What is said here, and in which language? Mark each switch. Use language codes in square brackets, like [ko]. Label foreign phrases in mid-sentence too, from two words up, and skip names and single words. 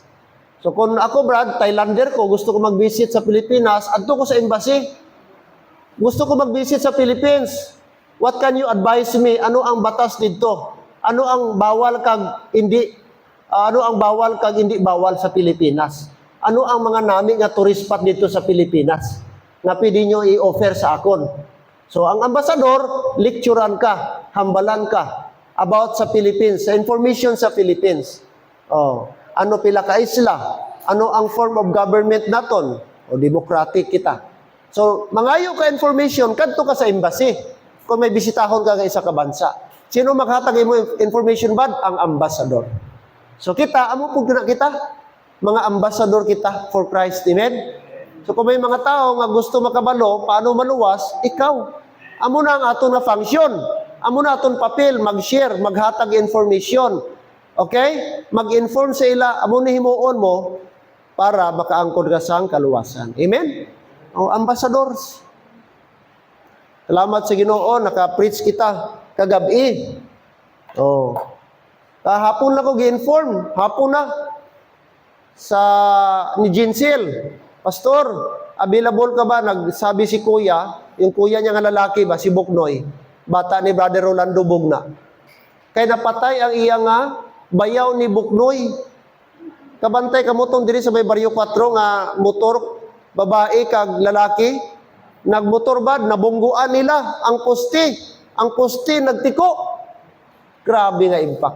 [hil] So kung ako, Brad, Thailander ko, gusto ko mag-visit sa Pilipinas, adto ko sa embassy. Gusto ko mag-visit sa Philippines. [en] What can you advise me? [tl] Ano ang batas dito? [hil] Ano ang bawal kag hindi bawal sa Pilipinas? Ano ang mga nami nga [en] tourist spot [hil] dito sa Pilipinas nga pwede nyo i-offer sa akon? So ang ambassador, lecturean ka, hambalan ka about sa Philippines, sa information sa Philippines. Oh, ano pila ka isla? Ano ang [en] form of government [hil] naton? O democratic kita. So mangayo ka information kadto ka sa embassy. Kung may bisitahon ka isa ka bansa. Sino maghatag mo information bad? Ang ambassador. So kita, amo pug na kita, mga ambassador kita [en] for Christ. [hil] Amen? So kung may mga tao nga gusto makabalo, paano maluwas, ikaw. Amo na ang aton na function. Amo na aton papel, mag-share, maghatag information. Okay? Mag-inform sa ila, amo ni himuon mo para makaangkod ka sa kaluwasan. Amen? O, ambassadors. Salamat sa Ginoo, naka-preach kita kagabi. Oh. Hapon na ko gi-inform, hapon na sa ni Jinsel. Pastor, available ka ba? Nagsabi si kuya, yung kuya niya nga lalaki ba, si Buknoy, bata ni Brother Rolando Bugna. Kaya napatay ang iya nga bayaw ni Buknoy. Kabantay kamutong diri sa may Barrio 4 nga motor, babae kag lalaki. Nagmotor bad, nabungguan nila ang poste. Ang poste nagtiko. Grabe nga impact.